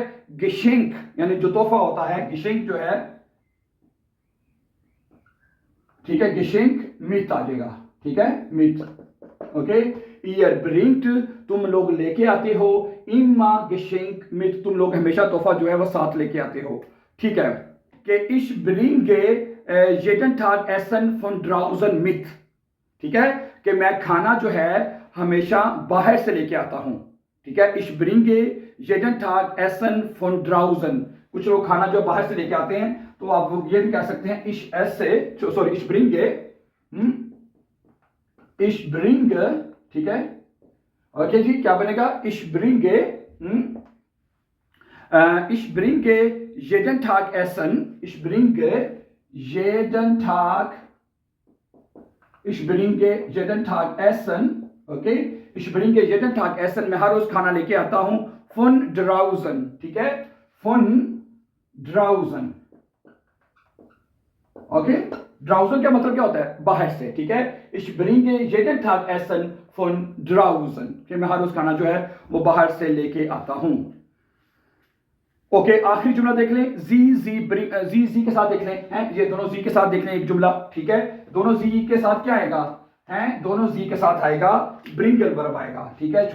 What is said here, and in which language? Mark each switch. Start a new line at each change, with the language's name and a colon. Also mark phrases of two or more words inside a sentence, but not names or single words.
Hindi: गिशेंक यानी जो तोहफा होता है, गिशेंक जो है, ठीक है,
German: Geschenk mit
Hindi: आ जाएगा, ठीक है, मिथ, ओके।
German: ihr bringt
Hindi: तुम लोग लेके आते हो,
German: immer Geschenk mit
Hindi: तुम लोग हमेशा तोहफा जो है वो साथ लेके आते हो, ठीक है।
German: कि ich bringe jeden Tag Essen von draußen mit,
Hindi: ठीक है, कि मैं खाना जो है हमेशा बाहर से लेके आता हूं, ठीक है।
German: ich bringe jeden Tag Essen von draußen,
Hindi: कुछ लोग खाना जो बाहर से लेके आते हैं, तो आप ये भी कह सकते हैं
German: ich ess
Hindi: से, सॉरी
German: ich bringe, ich bring,
Hindi: ठीक है, ओके जी, क्या बनेगा,
German: ich bringe, ich bringe jeden Tag Essen, ich bringe jeden Tag, ich bringe jeden Tag Essen, okay, ich bringe jeden Tag Essen,
Hindi: मैं हर रोज खाना लेके आता हूं,
German: von draußen,
Hindi: ठीक है,
German: von draußen, ओके।
Hindi: draußen का मतलब क्या होता है, बाहर से, ठीक है।
German: ich bringe jeden Tag Essen von draußen,
Hindi: कि मैं हर रोज खाना जो है वो बाहर से लेके आता हूं, ओके। आखिरी जुमला देख लें, जी के साथ देख लें, हैं, ये दोनों जी के साथ देख लें एक जुमला, ठीक है। दोनों जी के साथ क्या आएगा, हैं, दोनों जी के साथ आएगा ब्रिंगल वर्ब आएगा, ठीक है।